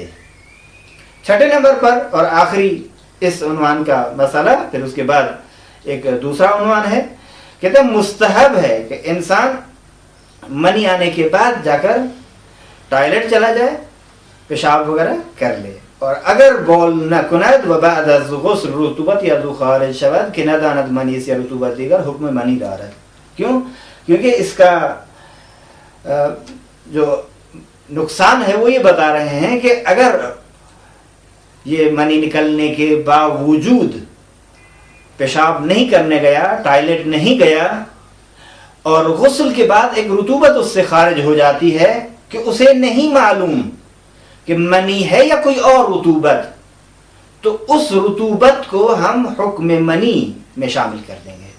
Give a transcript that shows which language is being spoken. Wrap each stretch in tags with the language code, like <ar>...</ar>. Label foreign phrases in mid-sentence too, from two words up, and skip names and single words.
<ur>چھٹے نمبر پر اور آخری اس عنوان کا مسئلہ، پھر اس کے بعد ایک دوسرا عنوان ہے. کہتے ہیں مستحب ہے کہ انسان منی آنے کے بعد جا کر ٹوائلٹ چلا جائے، پیشاب وغیرہ کر لے، اور</ur> <fa>اگر بول نہ کند و بعد از غسل رطوبت یا ذو خارج شود کہ نہ داند منی سے رطوبت دیگر حکم منی دارد.</fa> <ur>کیوں؟ کیونکہ اس کا جو نقصان ہے وہ یہ بتا رہے ہیں کہ اگر یہ منی نکلنے کے باوجود پیشاب نہیں کرنے گیا، ٹوائلٹ نہیں گیا، اور غسل کے بعد ایک رطوبت اس سے خارج ہو جاتی ہے کہ اسے نہیں معلوم کہ منی ہے یا کوئی اور رطوبت، تو اس رطوبت کو ہم حکم منی میں شامل کر دیں گے.</ur>